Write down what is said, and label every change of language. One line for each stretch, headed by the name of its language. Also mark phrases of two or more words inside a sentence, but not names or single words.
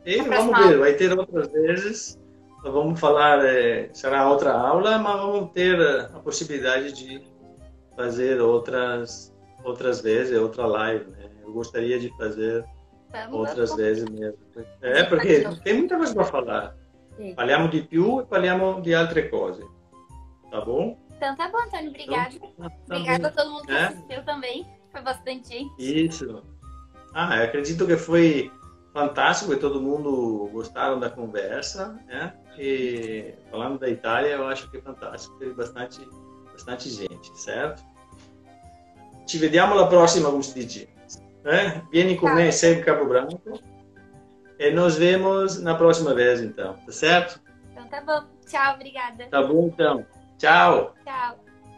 Portuguese: E vamos ver, vai ter outras vezes. Vamos falar, será outra aula, mas vamos ter a possibilidade de fazer outras vezes, outra live, né? Eu gostaria de fazer outras vezes mesmo. Porque tem muita coisa para falar. Sim.
Italian: Parliamo di più e parliamo di altre cose.
Portuguese: Tá bom? Então tá bom, Antônio. Obrigada. Então, Obrigada a todo mundo que assistiu também. Foi bastante gente. Isso. Eu acredito que foi fantástico e todo mundo gostaram da conversa, né? E falando da Itália, eu acho que é fantástico. Teve bastante gente, certo?
Italian: Ci vediamo alla prossima, come si dice. Vieni con me sempre Cabo Branco.
Portuguese: E nos vemos na próxima vez, então. Tá certo? Então tá bom. Tchau, obrigada. Tá bom, então. Tchau. Tchau.